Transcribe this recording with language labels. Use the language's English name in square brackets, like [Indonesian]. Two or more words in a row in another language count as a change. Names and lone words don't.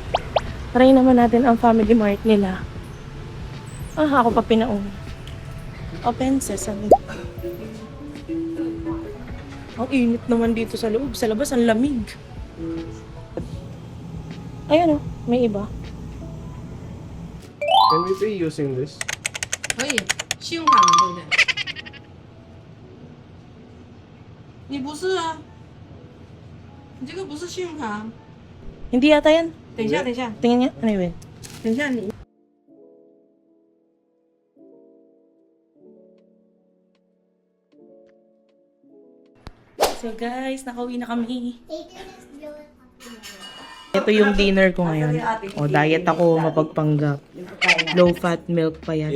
[Filipino] Try naman natin ang Family Mart nila. Ako pa pinauna. [English] Open sesame. [Filipino] Ang init naman dito sa loob. Sa labas, ang lamig. Ayan may iba. [English] Can we be using this? [Chinese] 可以，信用卡嘛，对不对？你不是啊，你这个不是信用卡。 [Filipino] Hindi yata yan. [Chinese] 等一下，等一下， [Filipino] Tingnan niya. Ano yun? [Chinese] 等一下你。 [English] So guys, [Filipino] nakauwi na kami. Ito yung dinner ko ngayon. Diet ako, mapagpanggap. [English] Low fat milk [Filipino] pa yan.